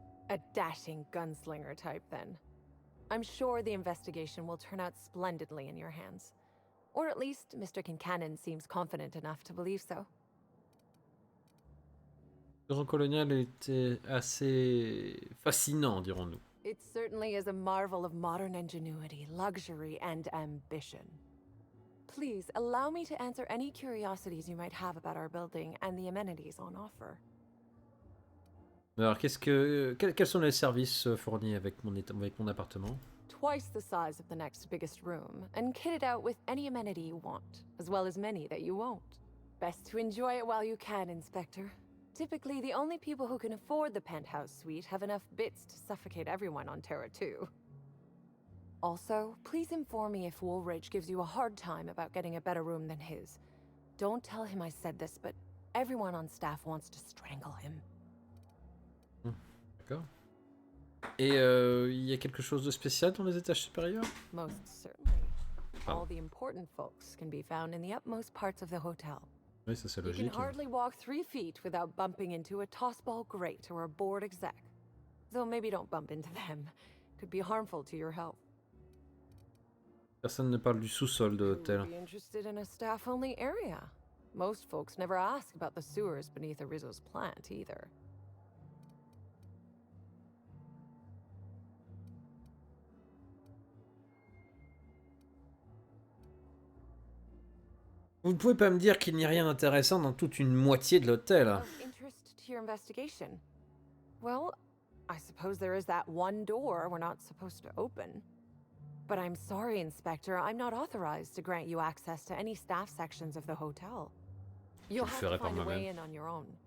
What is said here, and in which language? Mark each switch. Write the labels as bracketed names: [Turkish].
[English] A dashing gunslinger type, then. I'm sure the investigation will turn out splendidly in your hands. Or at least Mr. Kincannon seems confident enough to believe so. [French] Le grand colonial était assez fascinant, dirons-nous. [English] It certainly is a marvel of modern ingenuity, luxury, and ambition. Please, allow me to answer any curiosities you might have about our building and the amenities on offer. [French] Alors, quels sont les services fournis avec mon appartement? [English] Twice the size of the next biggest room, and kitted out with any amenity you want, as well as many that you won't. Best to enjoy it while you can, Inspector. Typically, the only people who can afford the penthouse suite have enough bits to suffocate everyone on Terra, too. Also, please inform me if Woolridge gives you a hard time about getting a better room than his. Don't tell him I said this, but everyone on staff wants to strangle him. [French] D'accord. Et il y a quelque chose de spécial dans les étages supérieurs? [English] Most certainly. All the important folks can be found in the utmost parts of the hotel. [French] Oui, ça c'est [English] You [French] logique. [English] can hardly walk 3 feet without bumping into a tossball grate or a bored exec. Though maybe don't bump into them. Could be harmful to your health. [French] Personne ne parle du sous-sol de l'hôtel. [English] Be interested in a staff-only area. Most folks never ask about the sewers beneath a Rizzo's plant either. [French] Vous ne pouvez pas me dire qu'il n'y a rien d'intéressant dans toute une moitié de l'hôtel. [English] Of interest to your investigation? Well, I suppose there is that one door we're not supposed to open. But I'm sorry, Inspector, I'm not authorized to grant you access to any staff sections of the hotel. You'll have to find a way in on your own.